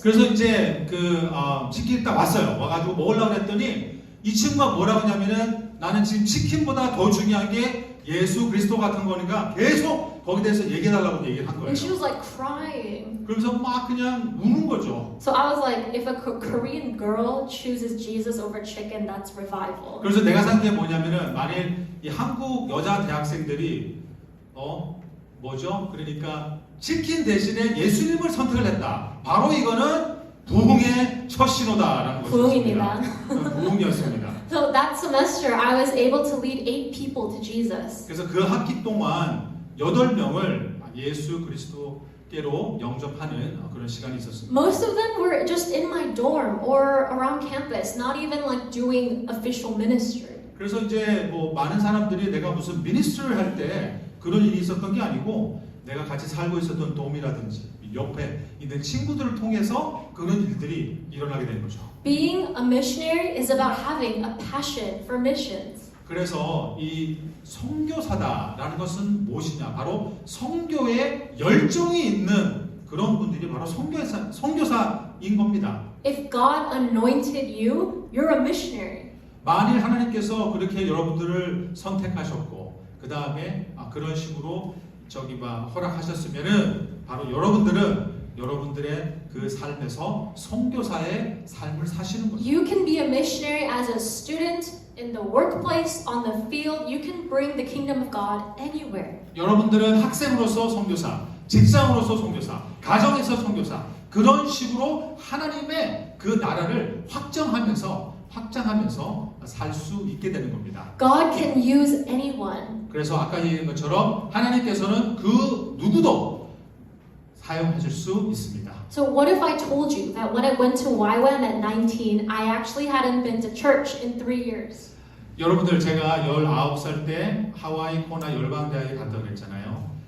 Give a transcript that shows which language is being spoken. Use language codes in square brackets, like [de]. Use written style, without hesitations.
[ko] 그래서 이제 치킨이 딱 왔어요. 와가지고 먹으려고 했더니 이 친구가 뭐라고 하냐면은 나는 지금 치킨보다 더 중요한 게 예수 그리스도 같은 거니까 계속 거기에 대해서 얘기해달라고 얘기를 한 거예요. [en] And she was like crying. [ko] 그러면서 막 그냥 우는 거죠. [en] So I was like, if a Korean girl chooses Jesus over chicken, that's revival. [ko] 그래서 내가 생각한 게 뭐냐면은 만일 이 한국 여자 대학생들이 뭐죠? 그러니까 치킨 대신에 예수님을 선택을 했다. 바로 이거는 부흥의 첫 신호다라는 부흥입니다. 부흥이었습니다. [en] So that semester, I was able to lead 8 people to Jesus. [ko] 그래서 그 학기 동안 8명을 예수 그리스도께로 영접하는 그런 시간이 있었습니다. [en] Most of them were just in my dorm or around campus, not even like doing official ministry. [ko] 그래서 이제 뭐 많은 사람들이 내가 무슨 미니스트리를 할 때 그런 일이 있었던 게 아니고 내가 같이 살고 있었던 돔이라든지 옆에 있는 친구들을 통해서 그런 일들이 일어나게 된 거죠. [en] Being a missionary is about having a passion for missions. [ko] 그래서 이 선교사다라는 것은 무엇이냐? 바로 선교에 열정이 있는 그런 분들이 바로 선교사인 겁니다. [en] If God anointed you, you're a missionary. [ko] 만일 하나님께서 그렇게 여러분들을 선택하셨고 그 다음에 그런 식으로 허락하셨으면은 바로 여러분들의 그 삶에서 선교사의 삶을 사시는 거죠. [en] You can be a missionary as a student, in the workplace, on the field. You can bring the kingdom of God anywhere. [ko] 여러분들은 학생으로서 선교사, 직장으로서 선교사, 가정에서 선교사 그런 식으로 하나님의 그 나라를 확장하면서 살 수 있게 되는 겁니다. [en] God can use anyone. [ko] 그래서 아까 얘기한 것처럼 하나님께서는 그 누구도 사용하실 수 있습니다. [en] So what if I told you that when I went to YWAM at 19, I actually hadn't been to church in 3 years? [ko] 여러분들 제가 19살 때 하와이 코나 열방대학에 갔다고 그랬잖아요.